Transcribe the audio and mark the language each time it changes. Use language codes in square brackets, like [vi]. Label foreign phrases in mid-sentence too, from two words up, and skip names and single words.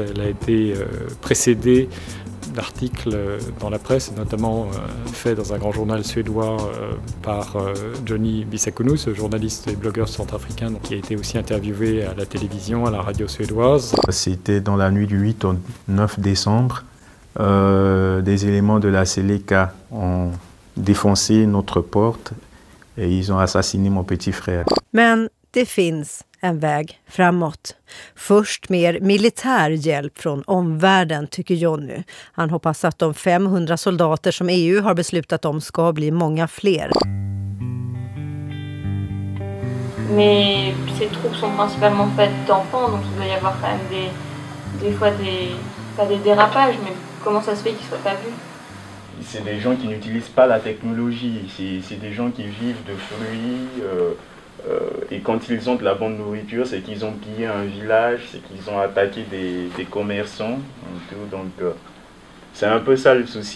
[fr] Elle a été précédée d'articles dans la presse, notamment fait dans un grand journal suédois par Johnny Bissakonou, ce journaliste et blogueur centrafricain qui a été aussi interviewé à la télévision, à la radio suédoise. C'était dans la nuit du 8 au 9 décembre. Des éléments de la Seleka ont défoncé notre porte et ils ont assassiné mon petit frère. [sv] Men det finns en väg framåt. Först mer militär hjälp från omvärlden, tycker Johnny. Han hoppas att de 500 soldater som EU har beslutat om ska bli många fler. [fr] Mais ces troupes sont principalement faites d'enfants, donc il doit y avoir quand même des fois pas des dérapages, mais comment ça se fait qu'ils ne soient pas vus? C'est des gens qui n'utilisent pas la technologie, c'est des gens qui vivent de fruits, et quand ils ont de la bonne nourriture, c'est qu'ils ont pillé un village, c'est qu'ils ont attaqué des commerçants, donc c'est un peu ça le souci.